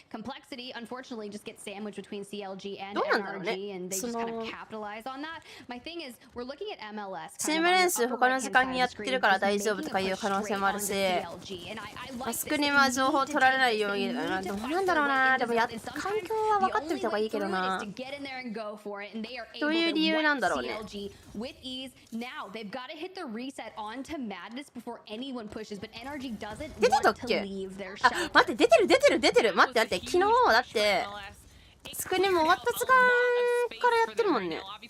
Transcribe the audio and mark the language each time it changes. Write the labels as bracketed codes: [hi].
[en] Complexity, unfortunately, just gets sandwiched between CLG and NRG, and they just kind of capitalize on that. My thing is, we're looking at MLS. [ja] チーム練習他の時間にやってるから大丈夫とかいう可能性もあるし、スクリームは情報取られないように、どうなんだろうな。でも環境は分かってみた方がいいけどな。どういう理由なんだろうね。 [en] With ease, now they've got to hit the reset onto madness before anyone pushes, but NRG doesn't want to leave their shot. [ja] あ、待って、出てる。待って、昨日だってスクリーム終わった時間からやってるもんね。